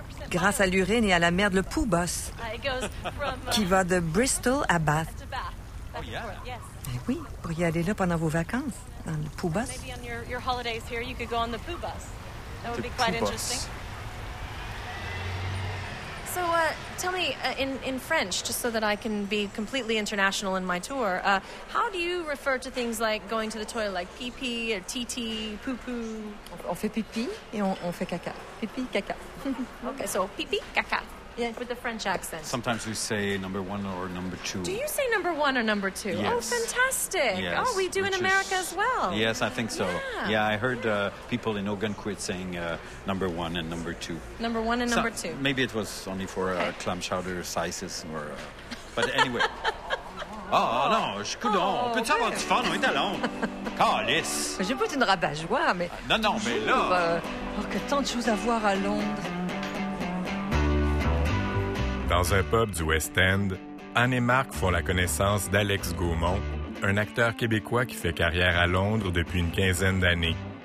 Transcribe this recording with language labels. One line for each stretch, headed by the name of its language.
French: Grâce à l'urine et à la merde, le poo bus, qui va de Bristol à Bath. Ben oui, vous pourriez aller là pendant vos vacances, dans le poo bus.
English: So, tell me in French, just so that I can be completely international in my tour. How do you refer to things like going to the toilet, like pee pee or tee tee, poo poo? On fait pipi et on fait caca. Pipi, caca. Okay, so pipi, caca. Yeah, with the French accent. Sometimes we say number one or number two. Do you say number one or number two? Yes. Oh, fantastic. Yes. Oh, we do in America as well. Yes, I think so. Yeah, yeah, I heard people in Ogunquit saying number one and number two. Number one and number two. Maybe it was only for clam chowder sizes. But anyway. Oh, no,
French: je suis coudon. On peut avoir du fun, on est à Londres. Calice. J'ai pas une rabat-joie, mais... Non, mais là... Oh, que tant de choses à voir à Londres. Dans un pub du West End, Anne et Marc font la connaissance d'Alex Gaumont, un acteur québécois qui fait carrière à Londres depuis une quinzaine d'années.